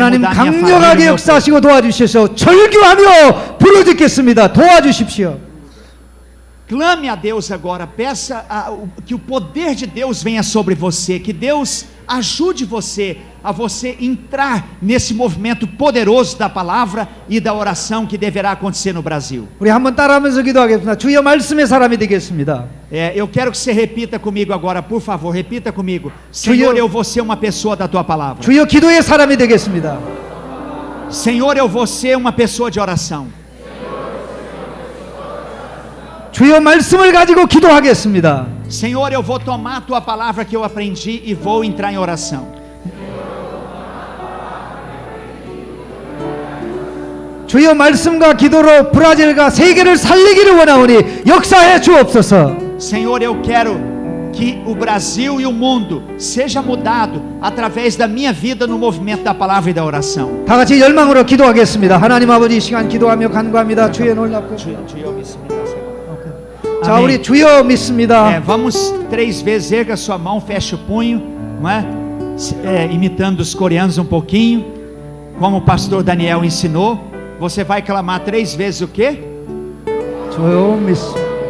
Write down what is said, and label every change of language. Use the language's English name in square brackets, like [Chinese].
[Korean] 하나님 [Portuguese] mudar minha família, [Korean] 강력하게 [Portuguese] meu povo. [Korean] 역사하시고 도와주셔서 절규하며 부르짖겠습니다. 도와주십시오. [Portuguese] Clame a Deus agora, peça que o poder de Deus venha sobre você, que Deus ajude você a você entrar nesse movimento poderoso da palavra e da oração que deverá acontecer no Brasil. [Korean] 우리 한번 따라하면서 기도하겠습니다. 주여 말씀의 사람이 되겠습니다. [Portuguese] Eu quero que você repita comigo agora, por favor, repita comigo. Senhor, eu vou ser uma pessoa da Tua Palavra. [Korean] 주여 기도의 사람이 되겠습니다. [Portuguese] Senhor, eu vou ser uma pessoa de oração. [Korean] 주여 말씀을 가지고 기도하겠습니다. [Portuguese] Senhor, eu vou tomar a Tua Palavra que eu aprendi e vou entrar em oração. [Korean] 주여 말씀과 기도로 브라질과 세계를 살리기를 원하오니 역사해 주옵소서. [Portuguese] Senhor, eu quero que o Brasil e o mundo seja mudado através da minha vida no movimento da palavra e da oração. [Korean] 다 같이 열망으로 기도하겠습니다. 하나님 아버지, 이 시간 기도하며 간구합니다. 주의 놀랍고 Juio 믿습니다. 자, [Portuguese] Amém. [Korean] 우리 주여 믿습니다. [Portuguese] Vamos 3 vezes, erga sua mão, feche o punho, não é? Imitando os coreanos um pouquinho, como o pastor Daniel ensinou. Você vai clamar 3 vezes o quê? [Korean] 주여 믿습니다.